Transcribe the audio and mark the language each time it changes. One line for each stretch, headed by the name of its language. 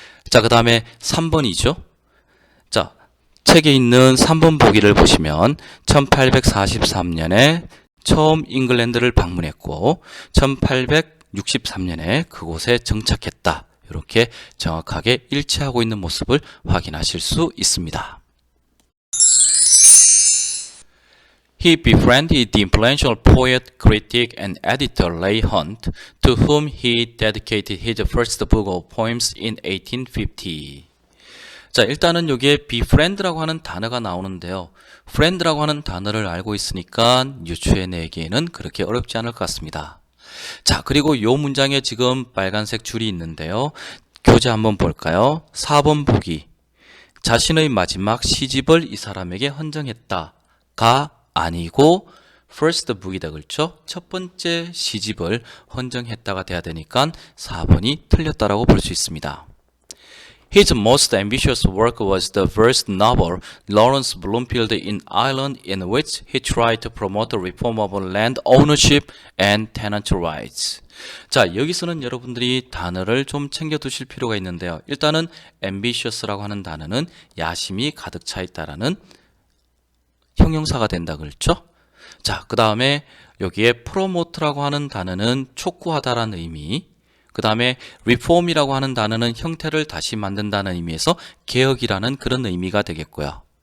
Korean: 자, 그 다음에 3번이죠. 자, 책에 있는 3번 보기를 보시면 1843년에 처음 잉글랜드를 방문했고 1863년에 그곳에 정착했다. 이렇게 정확하게 일치하고 있는 모습을 확인하실 수 있습니다.
English: He befriended the influential poet, critic, and editor Leigh Hunt, to whom he dedicated his first book of poems in 1850.
Korean: 자, 일단은 여기에 befriend라고 하는 단어가 나오는데요. friend라고 하는 단어를 알고 있으니까 유추해 내기에는 그렇게 어렵지 않을 것 같습니다. 자, 그리고 이 문장에 지금 빨간색 줄이 있는데요. 교재 한번 볼까요? 4번 보기. 자신의 마지막 시집을 이 사람에게 헌정했다가 아니고 first book 이다 그렇죠? 첫 번째 시집을 헌정했다가 돼야 되니까 4번이 틀렸다라고 볼 수 있습니다. His most ambitious work was the first novel, Lawrence Bloomfield in Ireland, in which he tried to promote the reform of land ownership and tenant rights. 자, 여기서는 여러분들이 단어를 좀 챙겨 두실 필요가 있는데요. 일단은 ambitious라고 하는 단어는 야심이 가득 차 있다라는 형용사가 된다 그랬죠? 자, 그 다음에 여기에 promote라고 하는 단어는 촉구하다라는 의미, 그 다음에 reform이라고 하는 단어는 형태를 다시 만든다는 의미에서 개혁이라는 그런 의미가 되겠고요.